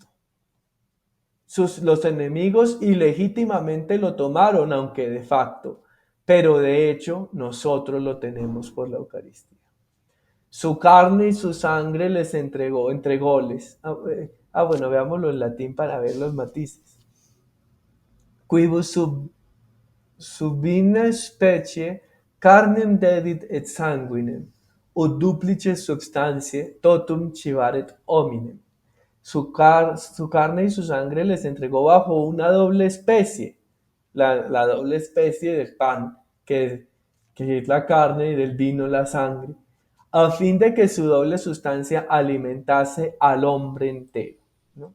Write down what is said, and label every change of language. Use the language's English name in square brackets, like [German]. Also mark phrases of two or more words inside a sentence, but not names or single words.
[Spanish] Los enemigos ilegítimamente lo tomaron, aunque de facto, pero de hecho nosotros lo tenemos por la Eucaristía. Su carne y su sangre les entrególes. Bueno, veámoslo en latín para ver los matices. [Latin] Quibus subina specie carnem dedit et sanguinem, ut duplice substantiae totum civaret hominem. [Spanish] Su carne y su sangre les entregó bajo una doble especie, la doble especie del pan, que es la carne, y del vino, la sangre, a fin de que su doble sustancia alimentase al hombre entero, ¿no?